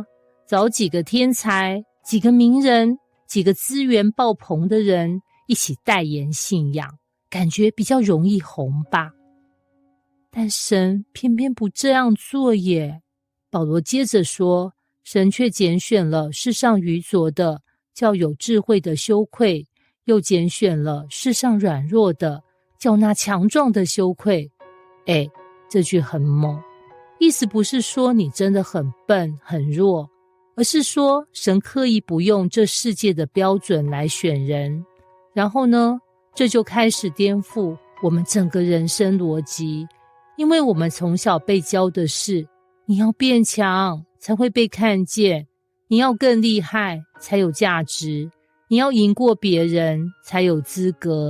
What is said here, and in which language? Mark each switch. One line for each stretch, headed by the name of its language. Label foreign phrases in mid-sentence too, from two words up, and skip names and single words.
Chinese: 找幾個天才，幾個名人，幾個資源爆棚的人一起代言信仰，感覺比較容易紅吧。但神偏偏不這樣做耶。保羅接着說，神卻揀選了世上愚拙的，叫有智慧的羞愧，又揀選了世上軟弱的，叫那強壯的羞愧。這句很猛，意思不是說你真的很笨很弱，而是說神刻意不用這世界的標準來選人。然後呢，這就開始顛覆我們整個人生邏輯，因為我們從小被教的是，你要變強才會被看見，你要更厲害才有價值，你要贏過別人才有資格。